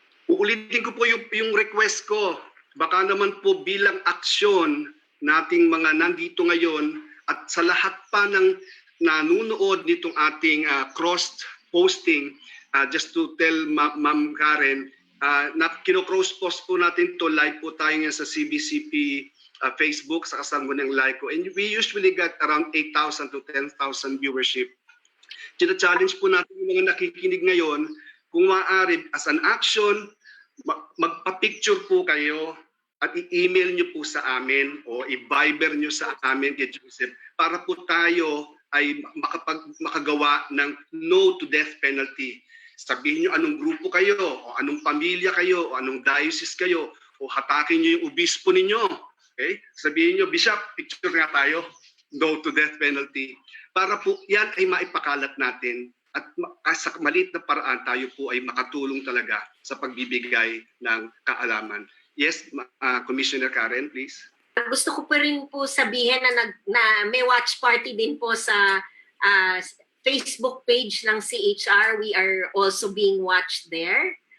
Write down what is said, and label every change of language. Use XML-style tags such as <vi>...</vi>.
<tl>Uulitin ko po yung request ko. Baka naman po bilang aksyon nating mga nandito ngayon at sa lahat pa ng nanunood nitong ating cross-posting,</tl> <en>just to tell</en> <tl>Ma'am Karen, na kino-cross-post po natin to, live po tayo nga sa CBCP Facebook sa kasangguniang Laiko.</tl> <en>And we usually get around 8,000 to 10,000 viewership.</en> <tl>China-challenge po natin yung mga nakikinig ngayon, kung maaari,</tl> <en>as an action,</en> <tl>magpa-picture po kayo at i-email nyo po sa amin o i-Viber nyo sa amin kay Joseph para po tayo ay makagawa ng</tl> <en>no to death penalty.</en> <tl>Sabihin nyo anong grupo kayo o anong pamilya kayo o anong diocese kayo o hatakin nyo yung obispo ninyo. Okay? Sabihin nyo, Bishop, picture nga tayo,</tl> <en>no to death penalty.</en> <tl>Para po yan ay maipakalat natin at sa maliit na paraan tayo po ay makatulong talaga sa pagbibigay ng kaalaman.</tl> <en>Yes, Commissioner Karen, please.</en> <tl>Gusto ko pa rin po sabihin na may watch party din po sa Facebook page ng CHR.</tl> <en>We are also being watched there.</en>